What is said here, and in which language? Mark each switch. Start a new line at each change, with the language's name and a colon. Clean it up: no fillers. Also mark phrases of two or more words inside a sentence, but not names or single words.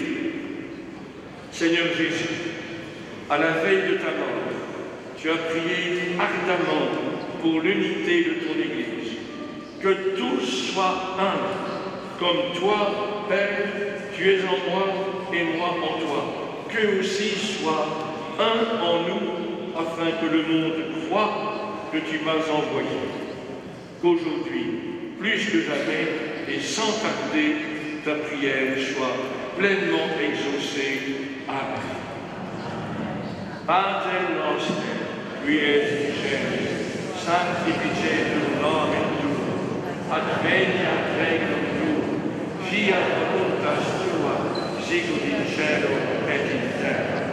French: Seigneur Jésus, à la veille de ta mort, tu as prié ardemment pour l'unité de ton Église, que tous soient un, comme toi, Père, tu es en moi et moi en toi, qu'eux aussi soient un en nous, afin que le monde croie que tu m'as envoyé. Qu'aujourd'hui, plus que jamais, et sans tarder, ta prière soit pleinement exaucée. Amen.
Latin: Pater noster, qui es in cielo, sanctificetur nomen tuum, adveniat regnum tuum, fiat voluntas tua, sicut in cielo et in terra.